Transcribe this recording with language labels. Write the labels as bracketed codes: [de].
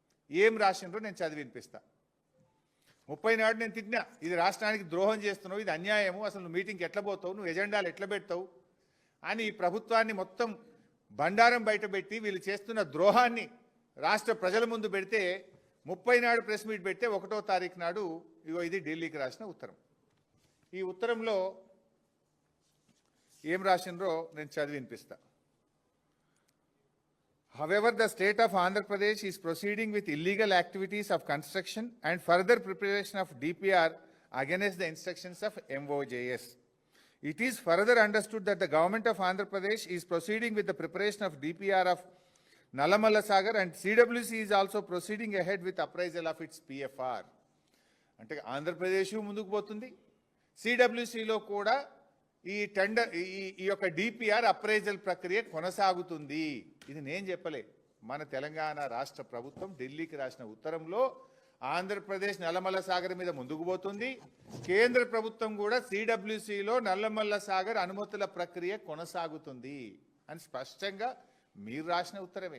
[te] ఏం రాసిండ్రో నేను చదివి వినిపిస్తా. 30 నాడు నేను తిట్టినా, ఇది రాష్ట్రానికి ద్రోహం చేస్తున్నావు, ఇది అన్యాయము, అసలు నువ్వు మీటింగ్కి ఎట్లా పోతావు, నువ్వు ఎజెండాలు ఎట్లా పెడతావు అని ఈ ప్రభుత్వాన్ని మొత్తం బండారం బయటపెట్టి వీళ్ళు చేస్తున్న ద్రోహాన్ని రాష్ట్ర ప్రజల ముందు పెడితే 30 నాడు ప్రెస్ మీట్ పెడితే 1వ తారీఖు నాడు ఇగో ఇది ఢిల్లీకి రాసిన ఉత్తరం. ఈ ఉత్తరంలో ఏం రాసిండ్రో నేను చదివి వినిపిస్తా. [en] However, the state of Andhra Pradesh is proceeding with illegal activities of construction and further preparation of DPR against the instructions of MOJS. It is further understood that the government of Andhra Pradesh is proceeding with the preparation of DPR of Nallamalla Sagar and CWC is also proceeding ahead with appraisal of its PFR. [te] అంటే ఆంధ్రప్రదేశ్ ముందుకు పోతుంది, సిడబ్ల్యూసిలో కూడా ఈ tender ఈ యొక్క DPR appraisal ప్రక్రియ కొనసాగుతుంది. ఇది నేను చెప్పలే, మన తెలంగాణ రాష్ట్ర ప్రభుత్వం ఢిల్లీకి రాసిన ఉత్తరంలో ఆంధ్రప్రదేశ్ నల్లమల్ల సాగర్ మీద ముందుకు పోతుంది, కేంద్ర ప్రభుత్వం కూడా సిడబ్ల్యూసిలో నల్లమల్ల సాగర్ అనుమతుల ప్రక్రియ కొనసాగుతుంది అని స్పష్టంగా మీరు రాసిన ఉత్తరమే.